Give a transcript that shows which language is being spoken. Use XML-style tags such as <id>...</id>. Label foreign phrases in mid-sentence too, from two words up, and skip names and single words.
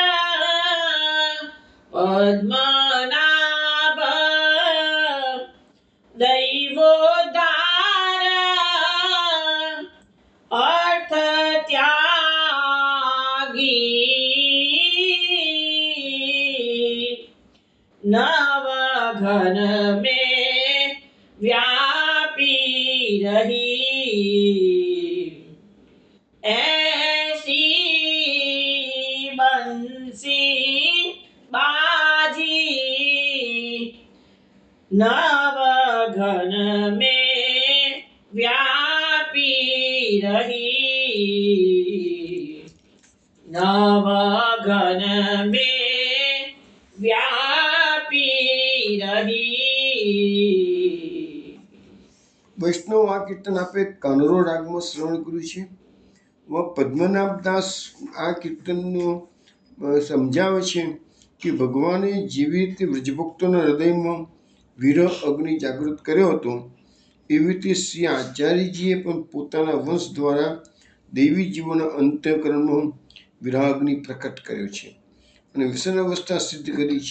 <bra>पद्मनाभ दैवोद्धार अर्थ त्यागी नव घन में व्यापी रही ऐसी बंसी बाजी नव घन में व्यापी रही नव घन में व्यापी रही</bra> <gu>વૈષ્ણવ આ કીર્તન આપણે કાનરો રાગમાં શ્રવણ કર્યું છે. પદ્મનાભ દાસ આ કીર્તનનો સમજાવે છે કે ભગવાને જેવી રીતે વ્રજભક્તોના હૃદયમાં વિરહ અગ્નિ જાગૃત કર્યો હતો, એવી રીતે શ્રી આચાર્યજીએ પણ પોતાના વંશ દ્વારા દૈવી જીવોના અંતઃકરણમાં વિરહાગ્નિ પ્રકટ કર્યો છે અને વ્યસન અવસ્થા સિદ્ધ કરી છે.</gu>